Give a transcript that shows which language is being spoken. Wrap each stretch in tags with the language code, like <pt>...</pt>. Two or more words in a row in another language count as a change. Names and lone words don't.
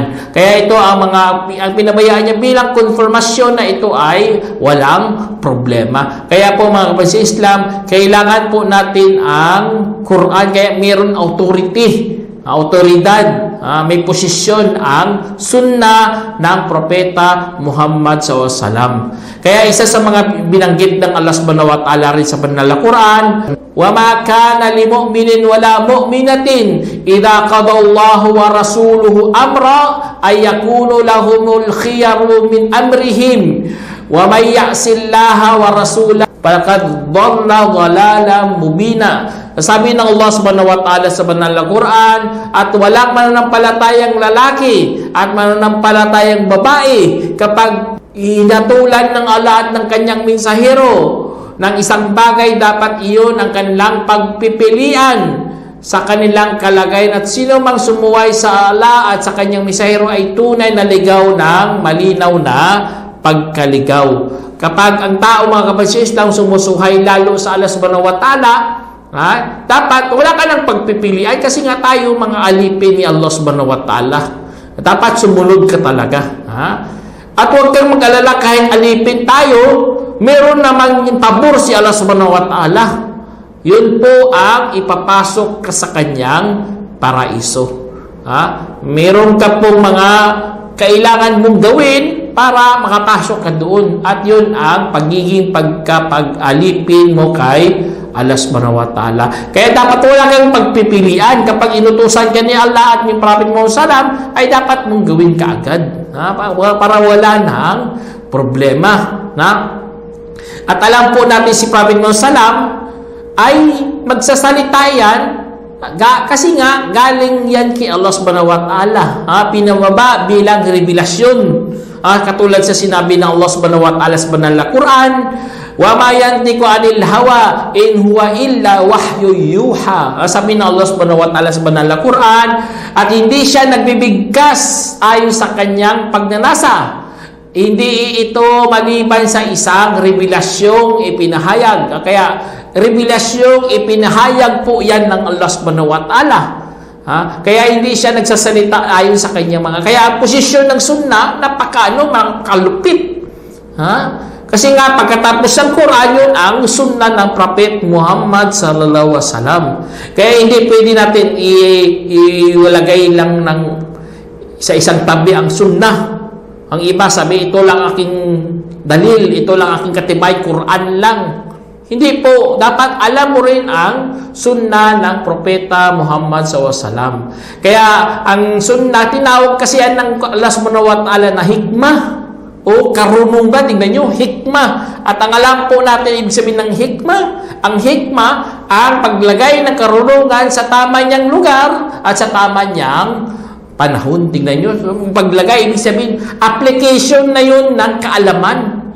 <tl>Kaya ito ang pinabayaan niya bilang konfirmasyon na ito ay walang problema. Kaya po mga kapatid sa Islam, kailangan po natin ang Quran, kaya mayroon autoridad, may posisyon ang sunnah ng Propeta Muhammad SAW. Kaya isa sa mga binanggit ng Allah</tl> <ar>سبحانه وتعالى</ar> <tl>rin sa banal na Quran,</tl> <ar>وَمَا كَانَ لِمُؤْمِنٍ وَلَا مُؤْمِنَةٍ إِذَا قَضَى اللَّهُ وَرَسُولُهُ أَمْرًا أَن يَكُونَ لَهُمُ الْخِيَرُ مِنْ أَمْرِهِمْ وَمَن يَعْصِ اللَّهَ وَرَسُولَهُ فَقَدْ ضَلَّ ضَلَالًا مُبِينًا.</ar> <tl>Sabi ng Allah</tl> <ar>سبحانه وتعالى</ar> <tl>sa banal na Quran, at walang mananampalatayang lalaki at mananampalatayang babae kapag inatulan ng Allah at ng kanyang mensahero ng isang bagay, dapat iyon ang kanilang pagpipilian sa kanilang kalagayan, at sino mang sumuway sa Allah at sa kanyang mensahero ay tunay na ligaw ng malinaw na pagkaligaw. Kapag ang tao mga kapatid sa Islam sumusuhay lalo sa Allah</tl> <ar>سبحانه وتعالى,</ar> <tl>dapat wala ka ng pagpipilian, kasi nga tayo mga alipin ni Allah</tl> <ar>سبحانه وتعالى.</ar> <tl>Dapat sumunod ka talaga. At huwag kang mag-alala, kahit alipin tayo, meron namang pabor si Allah</tl> <ar>سبحانه وتعالى.</ar> <tl>Yun po ang ipapasok ka sa kanyang paraiso. Meron ka pong mga kailangan mong gawin para makapasok ka doon. At yun ang pagiging pagkapag-alipin mo kay Allah</tl> <ar>سبحانه وتعالى.</ar> <tl>Kaya dapat wala kang pagpipilian. Kapag inutusan ka ni Allah at ni Prophet Muhammad SAW, ay dapat mong gawin ka agad. Para wala ng problema. At alam po natin si Prophet Muhammad SAW ay magsasalita yan kasi nga galing yan kay Allah</tl> <ar>سبحانه وتعالى.</ar> <tl>Pinababa bilang revelasyon. Katulad sa sinabi ng Allah</tl> <ar>سبحانه وتعالى</ar> <tl>sa banal na Quran,</tl> <ar>وما ينطق عن الهوى إن هو إلا وحي يوحى.</ar> <tl>Sabi ng Allah</tl> <ar>سبحانه وتعالى</ar> <tl>sa banal na Quran, at hindi siya nagbibigkas ayon sa kanyang pagnanasa. Hindi ito maliban sa isang revelasyong ipinahayag. Kaya revelasyong ipinahayag po yan ng Allah</tl> <ar>سبحانه وتعالى.</ar> <tl>Kaya hindi siya nagsasalita ayon sa kanyang mga. Kaya ang posisyon ng sunnah, kalupit. Kasi nga pagkatapos ng Quran, yun ang sunnah ng Prophet Muhammad</tl> <ar>صلى الله عليه وسلم.</ar> <tl>Kaya hindi pwede natin iwalagay lang sa isang tabi ang sunnah. Ang iba sabi, ito lang aking dalil, ito lang aking katibay, Quran lang. Hindi po, dapat alam mo rin ang sunnah ng Propeta Muhammad SAW. Kaya ang sunnah, tinawag kasi yan ng Allah</tl> <ar>سبحانه وتعالى</ar> <tl>na hikmah o karunungan. Tingnan nyo, hikmah. At ang alam po natin, ibig sabihin ng hikmah, ang hikmah, ang paglagay ng karunungan sa tama niyang lugar at sa tama niyang panahon. Tingnan nyo, paglagay, ibig sabihin, application na yun ng kaalaman.</tl>